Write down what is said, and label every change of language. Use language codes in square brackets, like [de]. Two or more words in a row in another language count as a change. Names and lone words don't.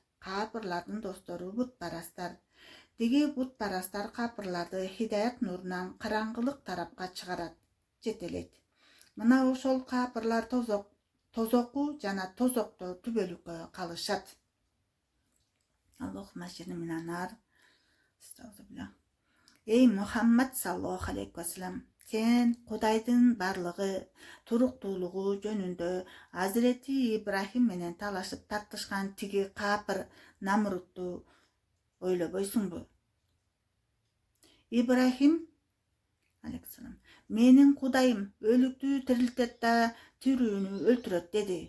[ky] Капырлардын достору бутпарастар. Тиги бутпарастар капырларды хидаят нурунан караңгылык тарапка чыгарат. Жетелейт. Мына ошол капырлар тозоку жана тозокто түбөлүккө калышат. [ar] اللهم أجرني من النار. [ky] Эй Мухаммад [ar] صلى الله عليه وسلم, [ky] сен Кудайдын барлыгы, туруктуулугу жөнүндө Азирети Ибрахим менен талашып тартышкан тиги капыр Намрутту ойлобойсуңбу? Ибрахим алейхиссалам, менин Кудайым өлүктү тирилтет да тирүүнү өлтүрөт деди.